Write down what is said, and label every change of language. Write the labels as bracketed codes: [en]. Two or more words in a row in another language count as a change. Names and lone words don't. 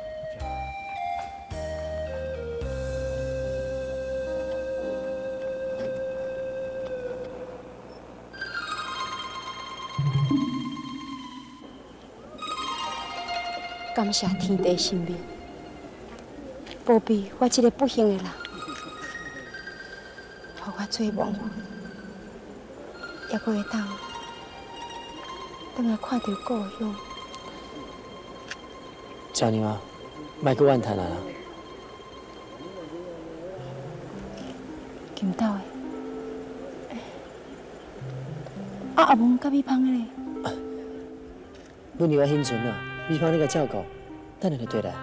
[nan] 感谢天地神明，保庇我这个不幸的人，让我做梦，也阁会当。等下看到故乡，小娘啊，莫阁怨叹啦。金斗的，阿蒙甲米芳嘞？阮有遐兴存啊，米芳你甲照顾，等下就对啦。